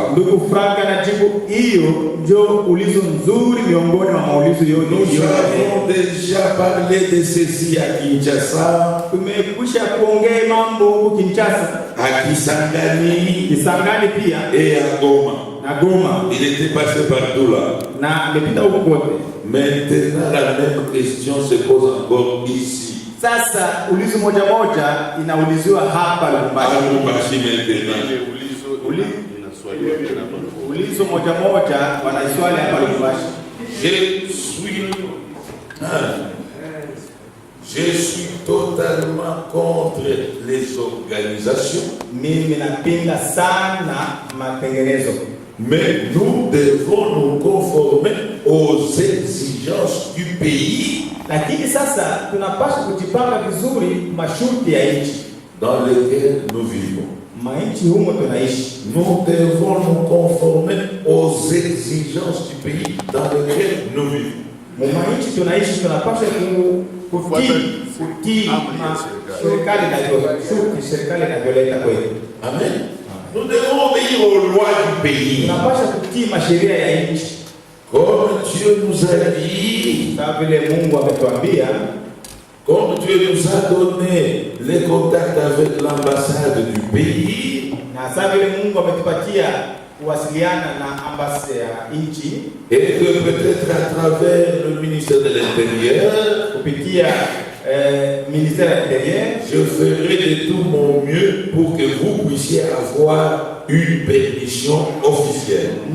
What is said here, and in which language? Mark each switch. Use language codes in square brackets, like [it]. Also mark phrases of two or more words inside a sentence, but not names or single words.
[fr] Nous avons déjà parlé de ceci à Kinshasa, à Kisangani et à Goma. Il était passé partout là. Maintenant, la même question se pose encore ici. [sw] Sasa ulizo moja inauliziwa hapa Lubumbashi. Ulizo moja wanaiswali hapa Lubumbashi. [fr] Je suis totalement contre les organisations. [sw] Mimi napinga sana matengenezo. [fr] Mais nous devons nous conformer aux exigences du pays. [sw] Lakini sasa tunapaswa kujipanga vizuri masharti ya nchi [fr] dans lequel nous vivons. [sw] Mainchi humo tunaishi. [fr] Nous devons nous conformer aux exigences du pays dans lequel nous vivons. [sw] Mainchi tunaishi tunapaswa kutii serikali inavyoleta kwetu. Amen. [fr] Nous devons obéir aux lois du pays. [sw] Tunapaswa kutii masheria ya nchi. [fr] Comme Dieu nous a dit, comme Dieu nous a donné les contacts avec l'ambassade du pays, et que peut-être à travers le ministère de l'Intérieur, je ferai de tout mon mieux pour que vous puissiez avoir une permission officielle.